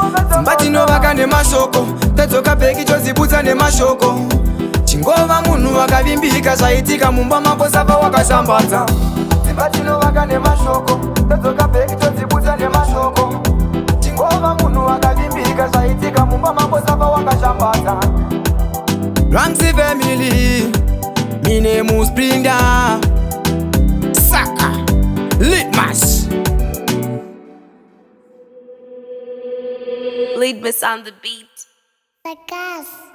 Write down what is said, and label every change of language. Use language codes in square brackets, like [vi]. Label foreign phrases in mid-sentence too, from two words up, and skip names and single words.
[sn] Dzimba tinovaka nemashoko, tadzoka bheki todzibudza nemashoko. Chingova munhu wakavimbika, zvaitika mumba mako saka wakashambadza. Dzimba tinovaka nemashoko, tadzoka bheki todzibudza nemashoko. Chingova munhu wakavimbika, zvaitika mumba mako saka wakashambadza. [en] Ramsey family, my name is Sprinda. [sn] Saka, Litmash. [en] Litmash on the beat. Sakas.